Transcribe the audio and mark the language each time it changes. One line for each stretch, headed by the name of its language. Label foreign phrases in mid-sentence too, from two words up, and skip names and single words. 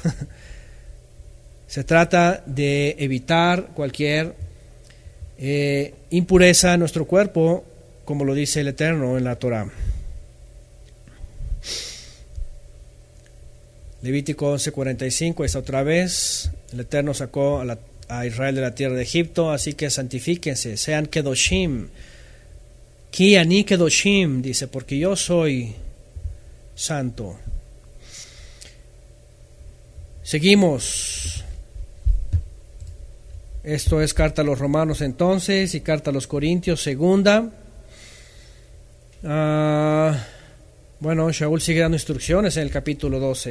Spanish: Se trata de evitar cualquier impureza en nuestro cuerpo, como lo dice el Eterno en la Torah. Levítico 11:45, esta otra vez, el Eterno sacó a Israel de la tierra de Egipto, así que santifíquense, sean kedoshim.
Hebrew: כי אני קדושים,
Spanish: dice, porque yo soy santo. Seguimos. Esto es carta a los Romanos entonces y carta a los Corintios, segunda. Bueno, Shaul sigue dando instrucciones en el capítulo 12.